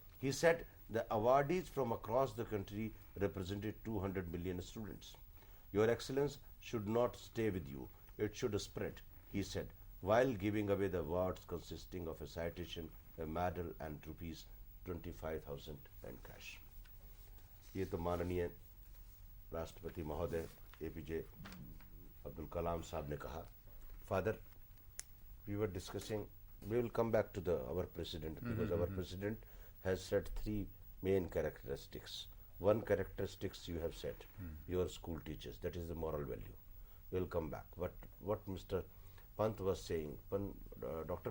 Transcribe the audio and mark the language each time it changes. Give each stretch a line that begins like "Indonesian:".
English: He said the awardees from across the country represented 200 million students. Your Excellence should not stay with you, it should spread, he said, while giving away the awards consisting of a citation, a medal and rupees 25,000 in cash.
Hindi: ये तो माननीय राष्ट्रपति महोदय APJ Abdul Kalam साहब ने कहा।
English: Father, we were discussing, we will come back to our president, because our president has said three main characteristics. One characteristics you have said, your school teachers, that is the moral value. We will come back. What Mr. Pant was saying, Dr.